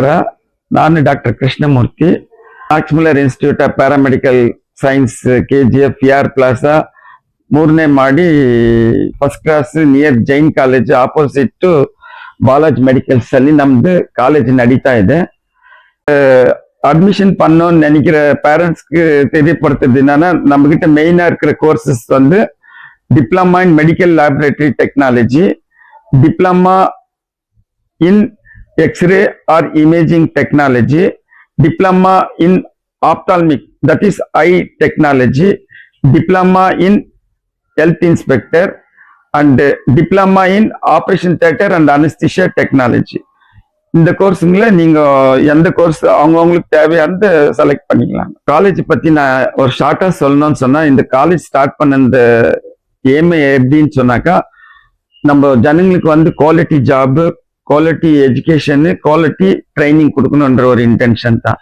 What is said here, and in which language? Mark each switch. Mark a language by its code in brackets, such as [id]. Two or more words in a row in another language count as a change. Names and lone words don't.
[kn] ನಾನು ಡಾಕ್ಟರ್ ಕೃಷ್ಣಮೂರ್ತಿ, ಮ್ಯಾಕ್ಸ್ ಮುಲ್ಲರ್ ಇನ್ಸ್ಟಿಟ್ಯೂಟ್ ಆಫ್ ಪ್ಯಾರಾಮೆಡಿಕಲ್ ಸೈನ್ಸ್ KGF PR ಪ್ಲಾಜಾ 3ನೇ ಮಾಡಿ [en] first class near [kn] ಜೈನ್ ಕಾಲೇಜ್ ಆಪೋಸಿಟ್ ಬಾಲಾಜಿ மெடிக்கல்ஸ் ಅಲ್ಲಿ ನಮ್ದು ಕಾಲೇಜ್ ನಡೀತಾ ಇದೆ. [ta] அட்மிஷன் பண்ணணும்னு நினைக்கிற பேரண்ட்ஸ்க்கு தெரியப்படுத்துறது என்னன்னா, நம்ம கிட்ட மெயினா இருக்கிற கோர்சஸ் வந்து [en] diploma in medical laboratory technology, diploma in X-ray or imaging technology, diploma in ophthalmic, that is eye technology, diploma in health inspector, and diploma in operation theater and anesthesia technology. [ta] இந்த கோர்ஸுங்கள நீங்க எந்த கோர்ஸ் அவங்கவுங்களுக்கு தேவையானது செலக்ட் பண்ணிக்கலாம். காலேஜ் பத்தி நான் ஒரு ஷார்ட்டா சொல்லணும்னு சொன்னா, இந்த காலேஜ் ஸ்டார்ட் பண்ண இந்த ஏமே எப்படின்னு சொன்னாக்கா, நம்ம ஜனங்களுக்கு வந்து [en] quality job, quality education, quality training [ta] கொடுக்கணுன்ற ஒரு இன்டென்ஷன் தான்.